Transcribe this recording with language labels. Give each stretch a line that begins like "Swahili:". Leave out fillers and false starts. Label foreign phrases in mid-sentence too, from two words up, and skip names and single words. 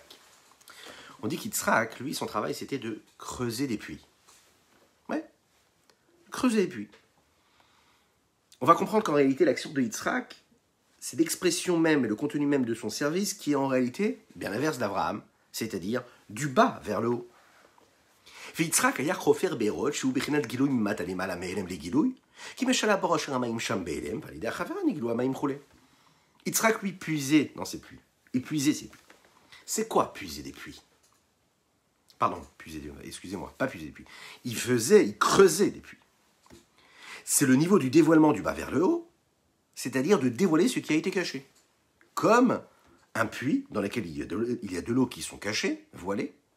French: On dit qu'Yitzhak, lui, son travail, c'était de creuser des puits. Ouais, creuser des puits. On va comprendre qu'en réalité, l'action de Yitzhak, c'est l'expression même et le contenu même de son service qui est en réalité bien l'inverse d'Avraham, c'est-à-dire du bas vers le haut.
Hebrew: ויצחק היה חופר בארות שהוא בחינת גילוי ממטה למעלה מהלם לגילוי, כי משלה בראש המים שם בהלם, ועל ידי החבר נגלו המים כולי.
French: Yitzhak, lui, puisait dans ses puits. Il puisait ses puits. C'est quoi puiser des puits? Pardon, excusez-moi, pas puiser des puits. Il creusait des puits. C'est le niveau du dévoilement du bas vers le haut, c'est-à-dire de dévoiler ce qui a été caché. Comme un puits dans lequel il y a de l'eau qui sont cachées, voilées.